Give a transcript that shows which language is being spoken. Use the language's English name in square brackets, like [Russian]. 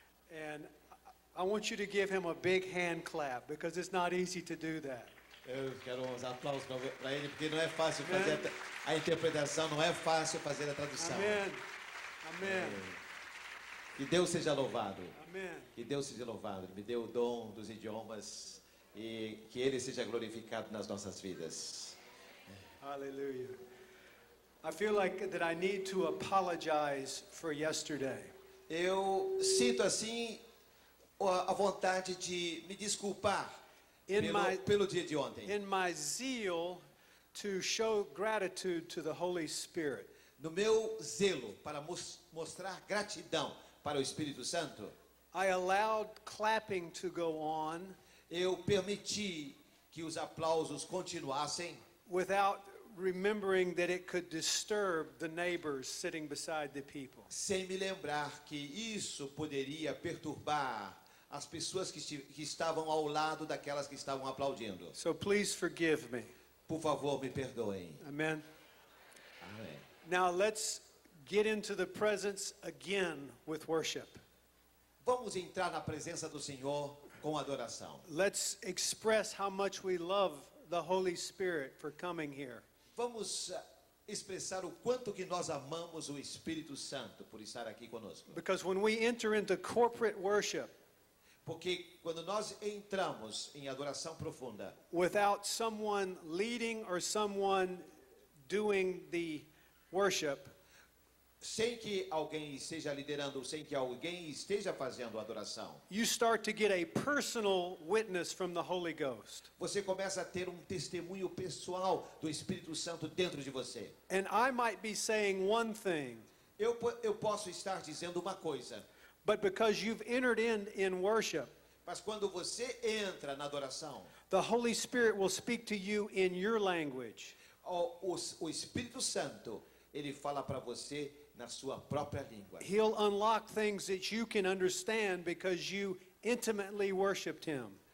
[English] And I want you to give him a big hand clap because it's not easy to do that. [Portuguese] Eu quero uns aplausos para ele, porque não é fácil fazer a interpretação, não é fácil fazer a tradução. Amen. Amen. Que Deus seja louvado. Amen. Que Deus seja louvado. Ele me deu o dom dos idiomas e que Ele seja glorificado nas nossas vidas. Hallelujah. [English] I feel like that I need to apologize for yesterday. [Portuguese] Eu sinto assim a vontade de me desculpar pelo dia de ontem. [English] In my zeal to show gratitude to the Holy Spirit. [Portuguese] No meu zelo para mostrar gratidão para o Espírito Santo, [English] I allowed clapping to go on [Portuguese] eu permiti que os aplausos continuassem [English] without remembering that it could disturb the neighbors sitting beside the people. [Portuguese] sem me lembrar que isso poderia perturbar as pessoas que estavam ao lado daquelas que estavam aplaudindo. [English] So please forgive me. [Portuguese] Por favor, me perdoem. [English] Amen. [Portuguese] Amém. [English] Now let's get into the presence again with worship. [Portuguese] Vamos entrar na presença do Senhor com adoração. [English] Let's express how much we love the Holy Spirit for coming here. [Portuguese] Vamos expressar o quanto que nós amamos o Espírito Santo por estar aqui conosco. [English] Because when we enter into corporate worship, [Portuguese] Porque quando nós entramos em adoração profunda, [English] without someone leading or someone doing the worship, [Portuguese] sem que alguém esteja liderando, sem que alguém esteja fazendo a adoração, [English] you start to get a personal witness from the Holy Ghost. [Portuguese] você começa a ter um testemunho pessoal do Espírito Santo dentro de você. [English] And I might be saying one thing, [Portuguese] Eu posso estar dizendo uma coisa, [English] but because you've entered in worship, [Portuguese] mas quando você entra na adoração, [English] the Holy Spirit will speak to you in your language. [Portuguese] o Espírito Santo, ele fala para você na sua própria língua. [English] He'll unlock things that you can understand because you intimately worshiped Him.